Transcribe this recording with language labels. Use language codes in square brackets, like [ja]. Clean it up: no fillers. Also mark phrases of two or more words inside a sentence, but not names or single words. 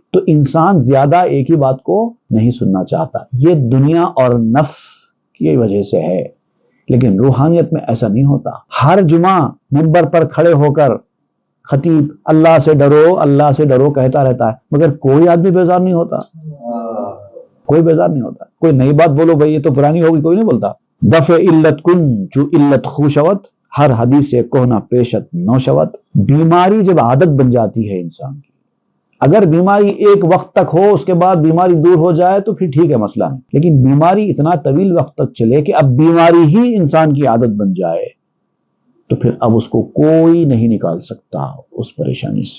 [ur] تو انسان زیادہ ایک ہی بات کو نہیں سننا چاہتا، یہ دنیا اور نفس کی وجہ سے ہے، لیکن روحانیت میں ایسا نہیں ہوتا. ہر جمعہ منبر پر کھڑے ہو کر خطیب اللہ سے ڈرو کہتا رہتا ہے، مگر کوئی آدمی بیزار نہیں ہوتا. کوئی بیزار نہیں ہوتا. کوئی نئی بات بولو بھائی یہ تو پرانی ہوگی، کوئی نہیں بولتا. [fa] دفع علت کن چو علت خوشوت، ہر حدیث کوہنا پیشت نوشوت. [ur] بیماری جب عادت بن جاتی ہے انسان کی، اگر بیماری ایک وقت تک ہو اس کے بعد بیماری دور ہو جائے تو پھر ٹھیک ہے، مسئلہ نہیں. لیکن بیماری اتنا طویل وقت تک چلے کہ اب بیماری ہی انسان کی عادت بن جائے تو پھر اب اس کو کوئی نہیں نکال سکتا اس پریشانی سے.